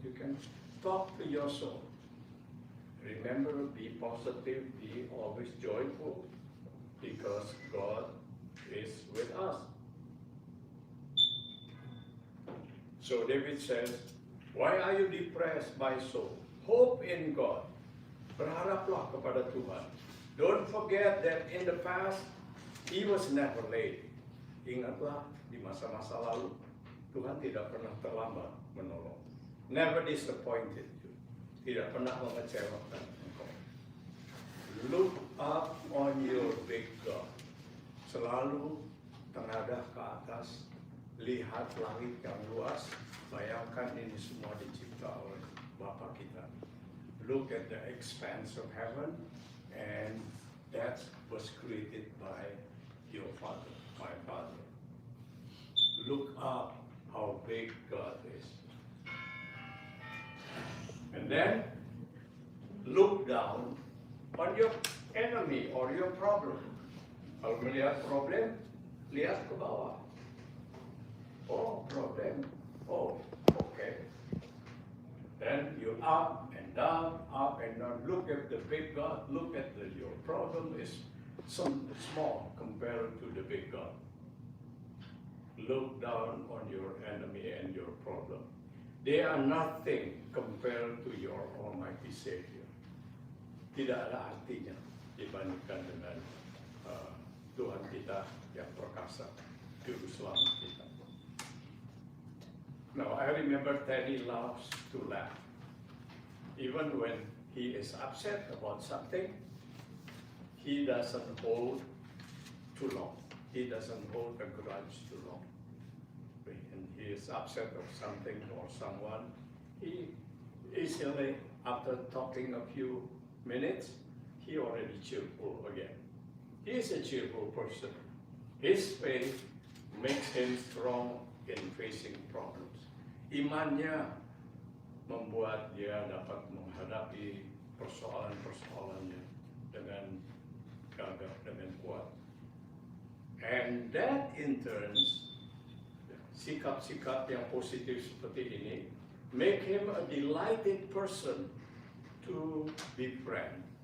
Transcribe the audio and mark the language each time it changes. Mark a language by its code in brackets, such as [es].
[en] You can talk to your soul. Remember, be positive, be always joyful, because God is with us. So David says, why are you depressed, my soul? Hope in God. [id] Berharaplah kepada Tuhan. [en] Don't forget that in the past, He was never late. [id] Ingatlah, di masa-masa lalu, Tuhan tidak pernah terlambat menolong. [en] Never disappointed you. [id] Tidak pernah mengecewakan engkau. [en] Look up on your big God. [id] Selalu tenadah ke atas. Lihat langit yang luas, bayangkan ini semua dicipta oleh Bapa kita. [en] Look at the expanse of heaven, and that was created by your Father, my Father. Look up how big God is. And then, look down on your enemy or your problem. [id] Kalau melihat problem, lihat ke bawah. Oh, problem. [en] Oh, okay. Then you up and down, up and down. Look at the big God. Look at your problem is small compared to the big God. Look down on your enemy and your problem. They are nothing compared to your Almighty Savior. [id] Tidak ada artinya dibandingkan dengan Tuhan kita yang perkasa, Juru Selamat kita. [en] Now, I remember Teddy loves to laugh. Even when he is upset about something, he doesn't hold too long. He doesn't hold a grudge too long. When he is upset of something or someone, he easily, after talking a few minutes, he already cheerful again. He is a cheerful person. His faith makes him strong in facing problems. [id] Imannya membuat dia dapat menghadapi persoalan-persoalannya dengan gagah, dengan kuat. [en] And that in turn, [id] sikap-sikap yang positif seperti ini [en] make him a delighted person to befriend.